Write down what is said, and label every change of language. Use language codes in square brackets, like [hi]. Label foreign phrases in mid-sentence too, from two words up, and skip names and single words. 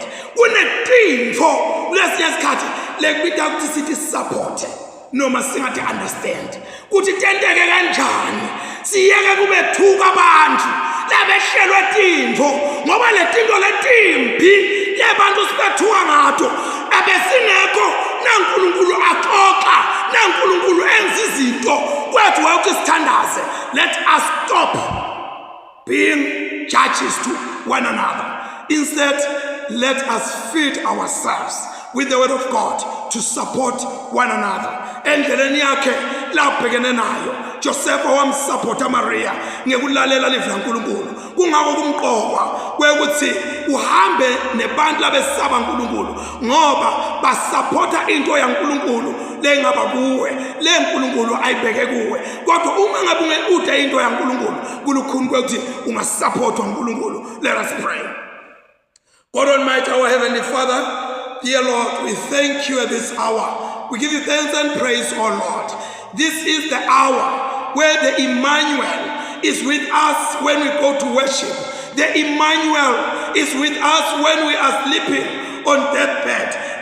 [ss] Kunetinto lesinye isikhathi lekubita ukuthi sithi support noma singathi understand ukuthi tenteke kanjani. Siyeke kube thuka abantu labehlelwe tinto ngoba letinto letimbi lebantu sibethuka ngato abesingekho naNkulunkulu axoxa naNkulunkulu enza izinto kwethu ukuthi sithandaze. [en] Let us stop being judges to one another. Instead, let us feed ourselves with the word of God to support one another. [ss] Endleleni yakhe labhekene nayo Josefa wamsupporta Maria ngekulalela livla uNkulunkulu. Kungako kumqokwa kwekuthi uhambe nebantu labesaba uNkulunkulu ngoba basupporta into yaNkulunkulu lengaba kuwe leNkulunkulu ayibheke kuwe. Kodwa uma ngabe ude into yaNkulunkulu kulukhuni kwekuthi ungasupportwa uNkulunkulu. [en] Let us pray. God Almighty, our Heavenly Father, dear Lord, we thank you at this hour. We give you thanks and praise, oh Lord. This is the hour where the Emmanuel is with us when we go to worship. The Emmanuel is with us when we are sleeping on deathbed.